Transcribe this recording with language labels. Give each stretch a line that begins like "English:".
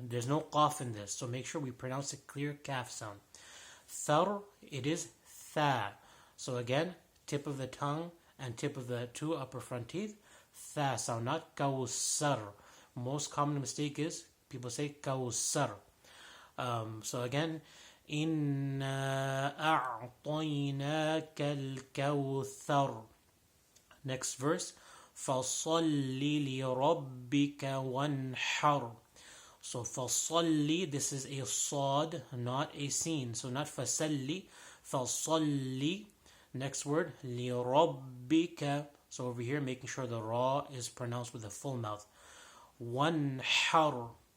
English: There's no qaf in this, so make sure we pronounce a clear kaf sound. Thar, it is tha. So again, tip of the tongue and tip of the two upper front teeth. Tha sound, not kawsar. Most common mistake is people say kawsar. So again,
Arabic: إِنَّا أَعْطَيْنَاكَ الْكَوْثَرَ.
English: Next verse,
Arabic: فَصَلِّ لِرَبِّكَ وَانْحَرْ.
English: So فَصَلِّ, this is a صاد, not a sin. So not
Arabic: فَسَلِّ, فَصَلِّ.
English: Next word, لِرَبِّكَ. So over here, making sure the ra is pronounced with a full mouth.
Arabic: وَانْحَرْ.